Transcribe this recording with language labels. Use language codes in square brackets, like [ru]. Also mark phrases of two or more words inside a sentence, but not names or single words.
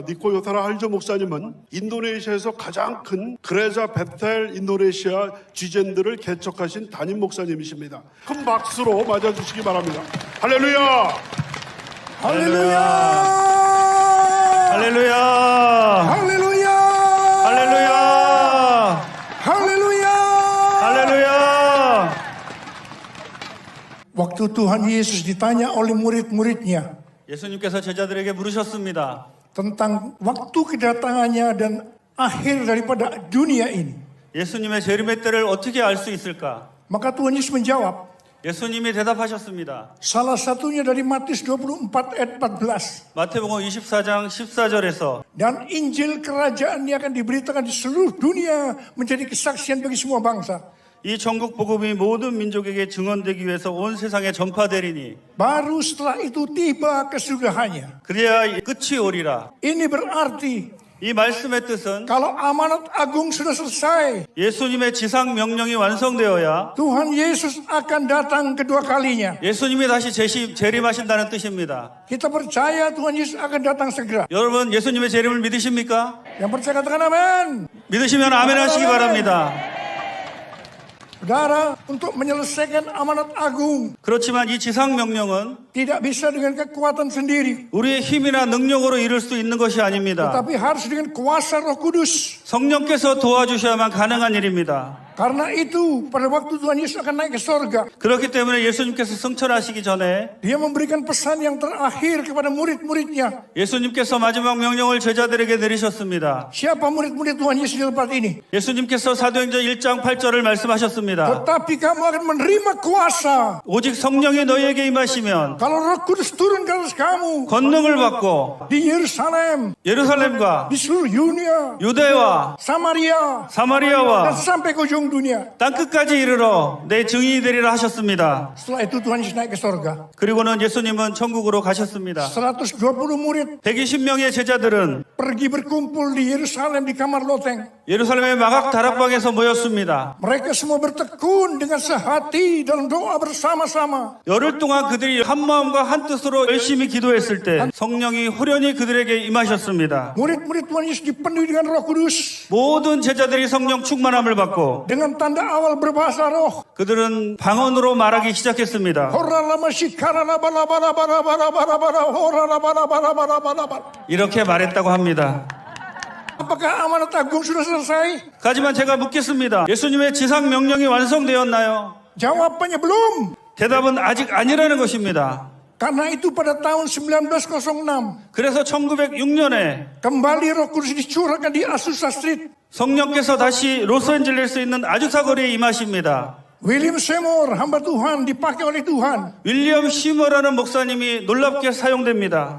[ko] 니코 요타라 하르조 목사님은 인도네시아에서 가장 큰 그레자 베텔 인도네시아 쥐젠들을 개척하신 담임 목사님이십니다. 큰 박수로 맞아주시기 바랍니다. 할렐루야! 할렐루야! 할렐루야! [id] Haleluya. [ko] 할렐루야! [id] Haleluya. [ko] 할렐루야! [id] Waktu Tuhan Yesus ditanya oleh murid-muridnya [ko] 예수님께서 제자들에게 물으셨습니다. [id] tentang waktu kedatangannya dan akhir daripada dunia ini. [ko] 예수님의 재림의 때를 어떻게 알 수 있을까? [id] Maka Tuhan Yesus menjawab, [ko] 예수님이 대답하셨습니다. [id] salah satunya dari Matius 24 ayat 14. [ko] 마태복음 24장 14절에서 [id] Dan Injil kerajaan ini akan diberitakan di seluruh dunia menjadi kesaksian bagi semua bangsa. [ko] 이 전국 복음이 모든 민족에게 증언되기 위해서 온 세상에 전파되리니 [id] Baru setelah itu tiba kesudahannya. [ko] 그래야 끝이 오리라. [id] Ini berarti [ko] 이 말씀의 뜻은 [id] kalau amanat agung sudah selesai, [ko] 예수님의 지상 명령이 완성되어야 [id] Tuhan Yesus akan datang kedua kalinya. [ko] 예수님이 다시 재림하신다는 뜻입니다. [id] Kita percaya Tuhan Yesus akan datang segera. [ko] 여러분 예수님의 재림을 믿으십니까? [id] Yang percaya katakan amin. [ko] 믿으시면 아멘 하시기 바랍니다. [id] Saudara, untuk menyelesaikan amanat agung [ko] 그렇지만 이 지상 명령은 [id] tidak bisa dengan kekuatan sendiri, [ko] 우리의 힘이나 능력으로 이룰 수 있는 것이 아닙니다. [id] tapi harus dengan kuasa Roh Kudus. [ko] 성령께서 도와주셔야만 가능한 일입니다. [id] Karena itu pada waktu Tuhan Yesus akan naik ke sorga, [ko] 그렇기 때문에 예수님께서 승천하시기 전에 [id] Dia memberikan pesan yang terakhir kepada murid-muridnya. [ko] 예수님께서 마지막 명령을 제자들에게 내리셨습니다. [id] Siapa murid-murid Tuhan Yesus di tempat ini? [ko] 예수님께서 사도행전 1장 8절을 말씀하셨습니다. [id] Tetapi kamu akan menerima kuasa [ko] 오직 성령이 너희에게 임하시면 [id] kalau Roh Kudus turun ke atas kamu [ko] 권능을 받고 [id] di Yerusalem, [ko] 예루살렘과 [id] di seluruh dunia, [ko] 유대와 [id] Samaria, dan [ko] 사마리아와 [id] sampai ke ujung dunia. [ko] 땅끝까지 이르러 내 증인이 되리라 하셨습니다. [id] Setelah itu Tuhan Yesus naik ke sorga. [ko] 그리고는 예수님은 천국으로 가셨습니다. [id] 120 murid [ko] 120명의 제자들은 [id] pergi berkumpul di Yerusalem di kamar loteng. [ko] 예루살렘의 마각 다락방에서 모였습니다. [id] Mereka semua bertekun dengan sehati dalam doa bersama-sama. [ko] 열흘 동안 그들이 한 마음과 한 뜻으로 열심히 기도했을 때 성령이 호련히 그들에게 임하셨습니다. [id] Murid-murid Tuhan Yesus dipenuhi dengan Roh Kudus. [ko] 모든 제자들이 성령 충만함을 받고 [id] Dengan tanda awal berbahasa roh. [ko] 그들은 방언으로 말하기 시작했습니다. 이렇게 말했다고 합니다. [id] Apakah amanat agung sudah selesai? [ko] 하지만 제가 묻겠습니다. 예수님의 지상 명령이 완성되었나요? [id] Jawabannya belum. [ko] 대답은 아직 아니라는 것입니다. [id] Karena itu pada tahun 1906 [ko] 그래서 1906년에 [id] kembali Roh Kudus dicurahkan di Azusa Street. [ko] 성령께서 다시 로스앤젤레스에 있는 아주사 거리에 임하십니다. [id] William Seymour, hamba Tuhan, dipakai oleh Tuhan. [ko] 윌리엄 시머라는 목사님이 놀랍게 사용됩니다.